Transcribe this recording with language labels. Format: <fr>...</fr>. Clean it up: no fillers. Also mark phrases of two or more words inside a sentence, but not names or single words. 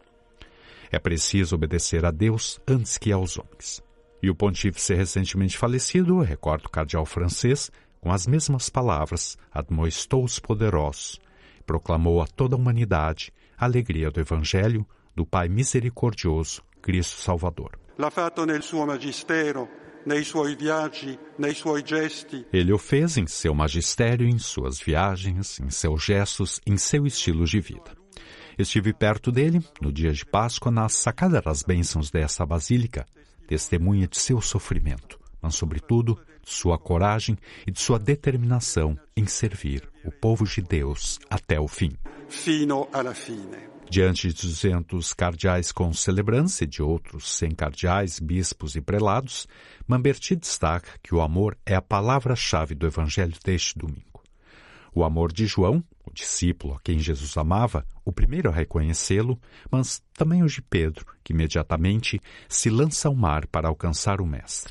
<pt>É preciso obedecer a Deus antes que aos homens. E o pontífice recentemente falecido, recorda o cardeal francês, com as mesmas palavras, admoestou os poderosos, proclamou a toda a humanidade a alegria do Evangelho, do Pai misericordioso, Cristo Salvador.</pt> <it>L'ha fatto nel suo magistero, nei suoi viaggi, nei suoi gesti.</it> <pt>Ele o fez em seu magistério, em suas viagens, em seus gestos, em seu estilo de vida. Estive perto dele, no dia de Páscoa, na sacada das bênçãos dessa basílica, testemunha de seu sofrimento, mas, sobretudo, de sua coragem e de sua determinação em servir o povo de Deus até o fim.</pt> <it>Fino alla fine.</it> <pt>Diante de 200 cardeais concelebrants e de outros 100 cardeais, bispos e prelados, Mamberti destaca que o amor é a palavra-chave do evangelho deste domingo. O amor de João, o discípulo a quem Jesus amava, o primeiro a reconhecê-lo, mas também o de Pedro, que imediatamente se lança ao mar para alcançar o Mestre.</pt>